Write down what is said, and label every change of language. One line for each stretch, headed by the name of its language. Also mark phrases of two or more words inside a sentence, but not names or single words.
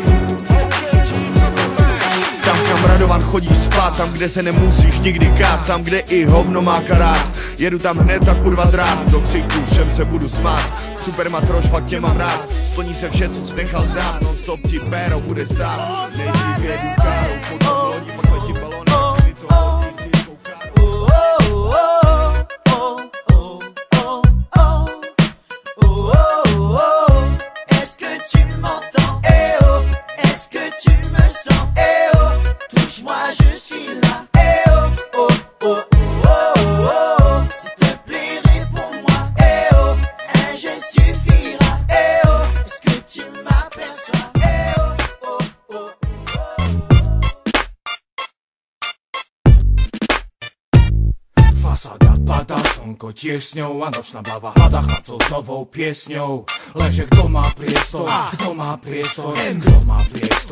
Czech: Tam, kam Radovan chodí spát, tam, kde se nemusíš nikdy kát, tam, kde i hovno má karát. Jedu tam hned a kurva drát, do ksichtů všem se budu smát. Super matroš, fakt tě mám rád, splní se vše, co jsi nechal zdát. Non stop ti péro bude stát, nejdřív jedu károu, potom lodí, pak letí balónem, kdy to hodí s jistou károu.
French: Est-ce que tu m'entends? Eh oh, est-ce que tu me sens? Eh oh, touche-moi, je suis là. Eh oh, oh, oh, oh, oh, oh. S'il te plaît, réponds-moi. Eh oh, un geste suffira. Eh oh, est-ce que tu m'aperçois? Eh oh, oh, oh, oh.
Slovak: Fasáda padá, slnko tiež s ňou a nočná bava hľada chlapcov s novou piesňou. Leže kto má priestor, kto má priestor, kto má priestor.